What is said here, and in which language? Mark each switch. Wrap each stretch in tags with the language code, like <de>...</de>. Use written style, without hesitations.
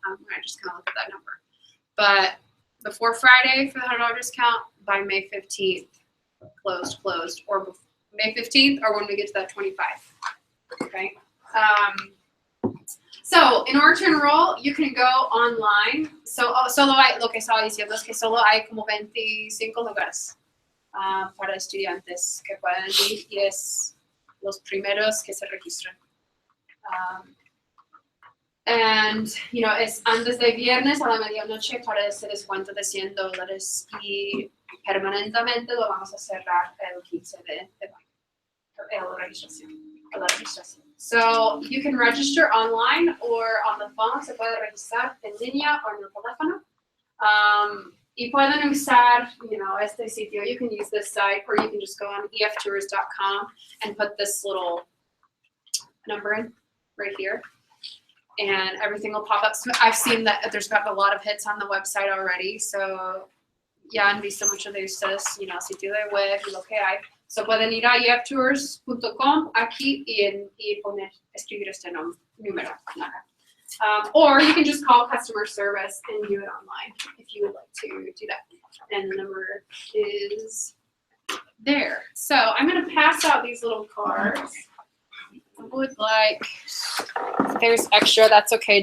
<en>I just kind of look at that number. But before Friday for the $100 discount, by May 15th, closed, or May 15th, or when we get to that 25. Okay. So in order to enroll, you can go online.</en> <es>Solo hay, lo que estaba diciendo es que solo hay como 25 lugares para estudiantes que pueden ir, y es los primeros que se registran. And es antes de viernes a la medianoche para ese descuento de $100, y permanentemente lo vamos a cerrar el 15 de mayo, la registración.</es> <en>So you can register online or on the phone.</en> <es>Se puede registrar en línea o en el teléfono. Y pueden usar, este sitio.</es> <en>You can use this site, or you can just go on eftours.com and put this little number in right here, and everything will pop up. So I've seen that there's got a lot of hits on the website already.</en> <es>So ya han visto muchos de ustedes, sitio de web y lo que hay. So pueden ir a eftours.com aquí y escribir este número.</es> <en>Or you can just call customer service and do it online if you would like to do that. And the number is there. So I'm going to pass out these little cards. I would like, if there's extra, that's okay.</en>